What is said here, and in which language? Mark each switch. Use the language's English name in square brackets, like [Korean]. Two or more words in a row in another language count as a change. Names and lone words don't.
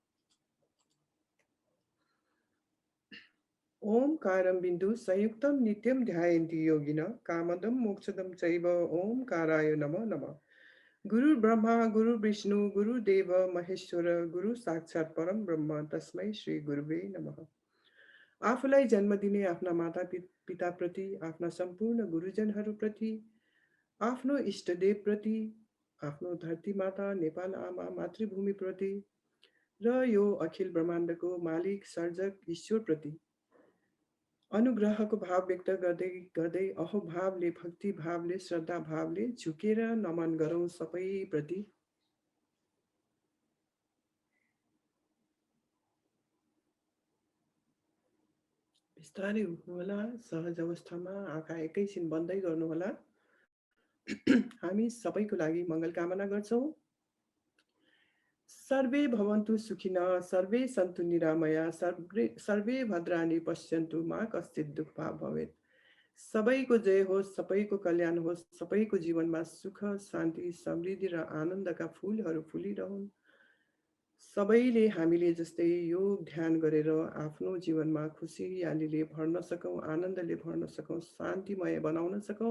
[Sanskrit] ओमकारं बिन्दु संयुक्तं नित्यं ध्यायन्ति योगिनः कामदं मोक्षदं चैव ओमकाराय नमः नमः। गुरु ब्रह्मा गुरु विष्णु गुरुदेव महेश्वर गुरु साक्षात् परम ब्रह्म तस्मै श्री गुरुवे नमः। [Nepali] आफूलाई जन्म दिने आफ्ना माता पिता प्रति, आफ्ना सम्पूर्ण गुरुजनहरू प्रति, आफ्नो इष्टदेव प्रति, आफ्नो धरती माता नेपाल आमा मातृभूमि प्रति र यो अखिल ब्रह्माण्डको मालिक सर्जक ईश्वर प्रति अनुग्रहको भाव व्यक्त गर्दै गर्दै अहोभावले, भक्ति भावले, श्रद्धा भावले झुकेर नमन गरौं सबै प्रति। बिस्तारै उठ्नुहोला, सहज अवस्थामा आँखा एकैछिन बन्दै गर्नुहोला। हामी सबैको लागि मङ्गल कामना गर्छौं। [Sanskrit] सर्वे भवन्तु सुखिनः, सर्वे सन्तु निरामया, सर्वे भद्राणि पश्यन्तु मा कश्चित् दुःखभाग् भवेत्। [Nepali] सबैको जय होस्, सबैको कल्याण होस्, सबैको जीवनमा सुख शान्ति समृद्धि र आनन्दका फूलहरू फुलिरहन्। सबैले हामीले जस्तै योग ध्यान गरेर आफ्नो जीवनमा खुसियालीले भर्न सकौं, आनन्दले भर्न सकौं, शान्तिमय बनाउन सकौं।